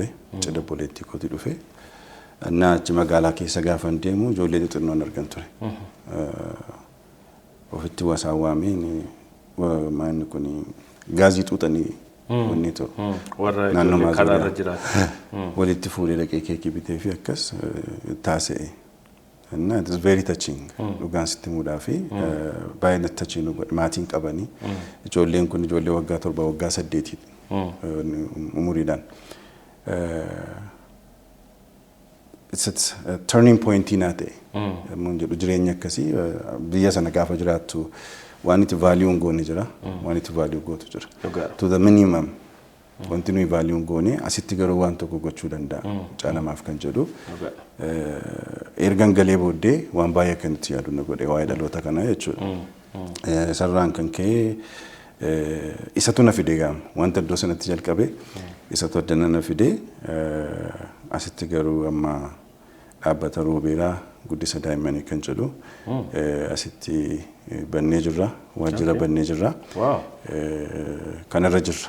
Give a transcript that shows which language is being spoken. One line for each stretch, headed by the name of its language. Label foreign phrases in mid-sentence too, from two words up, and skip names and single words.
Oromo: Cidha boleettii kooti dhufe. Annaa achi magaalaa keessa gaafa deemu ijoollee xixinnoon argan ture. Ofitti wasaawwaameen maanni kun gaazii xuuxanii wanni ta'u. Warra karaarra jiraatu. Walitti fuudhee dhaqee keekii bitee fi akkas taasise.
English: And it is very touching.
Oromo: Dhugaan sitti muudhaa fi baay'ee natti touching maatiin qabanii ijoolleen kun ijoollee waggaa 7 waggaa 8 umuriidhaan.
English: It's a turning point in ate.
Oromo: Mun jedhu jireenya akkasii biyya sana gaafa jiraattu waan itti value ngoone jira waan itti value gootu jira.
English: To the minimum
Oromo: wanti nuyi value ngoone asitti garuu waan tokko gochuu danda'a. Caalamaaf kan jedhu ergan galee booddee waan baay'ee kan itti yaadu na godhe waa'ee dhaloota kanaa jechuudha. Sarraan kan ka'e isatu na fide gaama wanta iddoo sanatti jalqabe isatu addana na fide asitti garuu amma dhaabbata Roobeeraa guddisa daa'immanii kan jedhu asitti bannee jirra waajjira bannee jirra kanarra jirra.